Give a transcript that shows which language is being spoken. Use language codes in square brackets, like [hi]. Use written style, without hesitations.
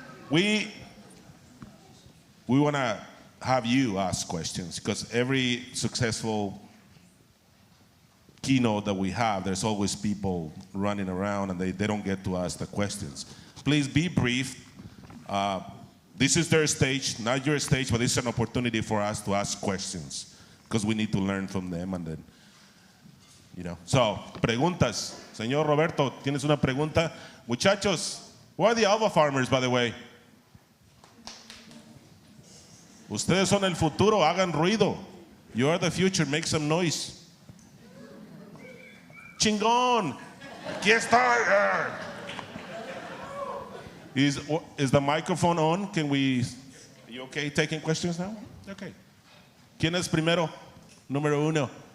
[en] We want to have you ask questions because every successful keynote that we have, there's always people running around and they don't get to ask the questions. Please be brief. This is their stage, not your stage, but it's an opportunity for us to ask questions because we need to learn from them and then, you know. [es] So, preguntas. Señor Roberto, ¿tienes una pregunta? [en] Muchachos, who are the alpha farmers, by the way? [es] Ustedes son el futuro, hagan ruido. [en] You are the future, make some noise. [es] Chingón. Aquí está. [en] Is the microphone on? Are you okay taking questions now? [es] Okay. ¿Quién es primero? Número uno.